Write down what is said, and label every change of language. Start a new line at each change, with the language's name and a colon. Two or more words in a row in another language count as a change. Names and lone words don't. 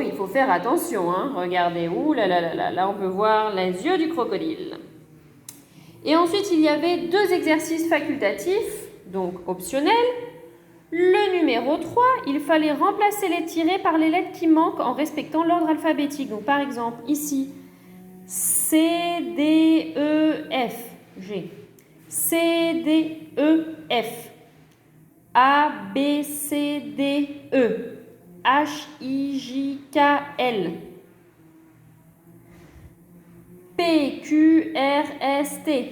French: Il faut faire attention. Regardez, ouh là là là là, là on peut voir les yeux du crocodile. Et ensuite, il y avait deux exercices facultatifs, donc optionnels. Le numéro 3, il fallait remplacer les tirets par les lettres qui manquent en respectant l'ordre alphabétique. Donc par exemple, ici, C, D, E, F, G. C, D, E, F. A, B, C, D, E. H, I, J, K, L. P, Q, R, S, T.